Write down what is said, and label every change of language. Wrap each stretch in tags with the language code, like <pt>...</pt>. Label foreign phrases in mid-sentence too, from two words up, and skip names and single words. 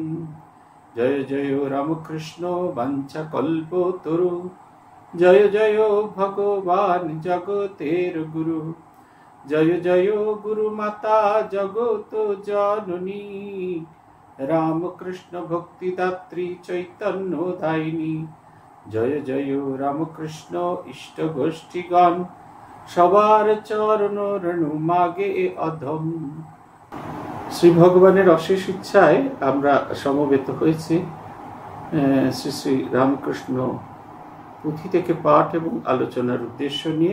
<bn>জয় জয় রামকৃষ্ণো বংশকল্পতরু জয় জয় ভগবান জগতের গুরু জয় জয় গুরুমাতা জগত জননী রামকৃষ্ণ ভক্তিদাত্রী চৈতন্যদায়িনী জয় জয় রামকৃষ্ণ ইষ্ট গোষ্ঠীগণ সবার চরণ রেণু মাগে অধম। শ্রী ভগবানের অশেষ ইচ্ছায় আমরা সমবেত হয়েছি শ্রী শ্রী রামকৃষ্ণ পুঁথি থেকে পাঠ এবং আলোচনার উদ্দেশ্য নিয়ে।</bn>